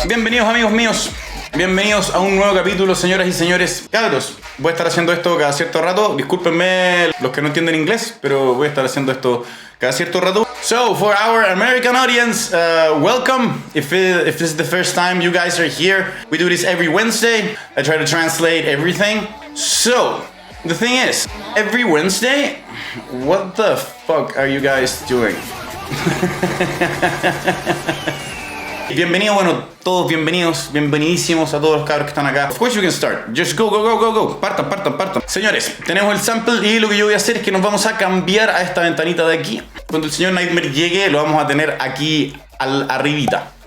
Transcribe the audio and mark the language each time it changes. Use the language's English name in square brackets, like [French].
[Spanish] Bienvenidos, amigos míos. Bienvenidos a un nuevo capítulo, señoras y señores. Cabros, voy a estar haciendo esto cada cierto rato. Discúlpenme los que no entienden inglés, pero voy a estar haciendo esto cada cierto rato. [English] So, for our American audience, welcome. If this is the first time you guys are here, we do this every Wednesday. I try to translate everything. So, the thing is, every Wednesday, what the fuck are you guys doing? [Spanish] Bienvenidos, bueno, todos bienvenidos, bienvenidísimos a todos los cabros que están acá. [English] Of course you can start, just go. [Spanish] Partan. Señores, tenemos el sample y lo que yo voy a hacer es que nos vamos a cambiar a esta ventanita de aquí. Cuando el señor Nghtmre llegue, lo vamos a tener aquí arribita.